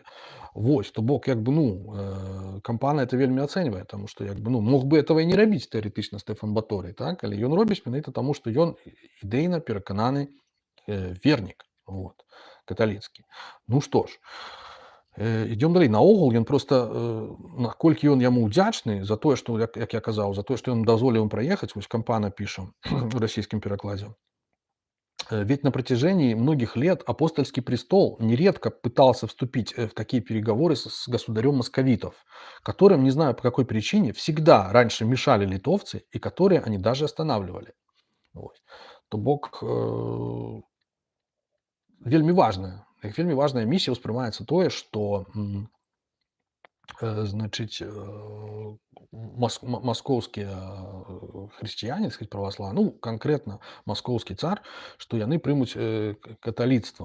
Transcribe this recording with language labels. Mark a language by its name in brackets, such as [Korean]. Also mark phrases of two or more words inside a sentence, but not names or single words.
[Belarusian] Вось, то бок, як бы, ну, Кампана это вельмі ацэньвае, таму што, як бы, ну, мог бы этого і не рабіць тэарэтычна Стэфан Баторый, так, але ён робіць менавіта таму, што ён ідэйна перакананы вернік, вот, каталіцкі. Ну што ж, Ідём далей. Наогул ён проста, наколькі ён яму ўдзячны за тое, што як я казаў, за тое, што ён дазволіў ім праехаць, вось Кампана піша у расійскім перакладзе. [Russian] Ведь на протяжении многих лет апостольский престол нередко пытался вступить в такие переговоры с государем московитов, которым, не знаю по какой причине, всегда раньше мешали литовцы, и которые они даже останавливали. [Belarusian] Вось. То бок вельмі важная миссия ўспрымаецца тое, што значыць, маскоўскія хрысціяне, сказать, праваслаўныя, ну, канкрэтна маскоўскі цар, што яны прымуць каталіцтва.